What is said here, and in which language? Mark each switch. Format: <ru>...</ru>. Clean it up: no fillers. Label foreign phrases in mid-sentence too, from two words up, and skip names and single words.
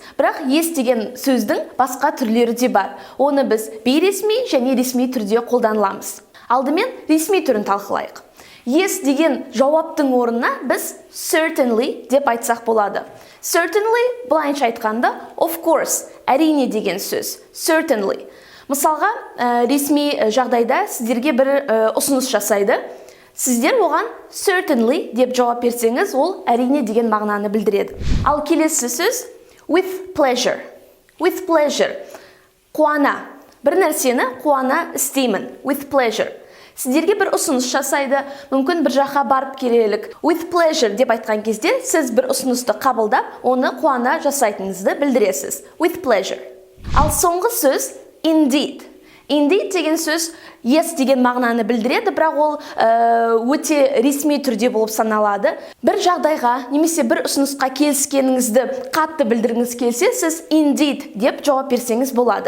<kk>Бірақ yes деген сөздің басқа түрлері де бар. Оны біз бейресми және ресми түрде қолданыламыз. Алдымен ресми түрін талқылайық. Yes деген жауаптың орнына біз certainly деп айтсақ болады.</kk> <en>Certainly</en> <kk>былайынша айтқанда</kk> <en>of course,</en> <kk>әрине деген сөз. Certainly. Мысалға, ресми жағдайда сіздерге бір ұсыныс жасайды. Сіздер оған certainly деп жауап берсеңіз, ол әрине деген мағынаны білдіреді. Ал келесі сөз</kk> <en>with pleasure. With pleasure.</en> <kk>Қуана. Бір нәрсені қуана істеймін.</kk> <en>With pleasure.</en> <kk>Сіздерге бір ұсыныс жасайды, мүмкін бір жаққа барып келелік.</kk> <en>With pleasure</en> <kk>деп айтқан кезде, сіз бір ұсынысты қабылдап, оны қуана жасайтыныңызды білдіресіз.</kk> <en>With pleasure.</en> <kk>Ал соңғы сөз indeed. Indeed деген сөз yes деген мағынаны білдіреді, бірақ ол өте ресми түрде болып саналады. Бір жағдайға, немесе бір ұсынысқа келіскеніңізді қатты білдіргіңіз келсе, сіз indeed деп жауап берсеңіз болады.</kk>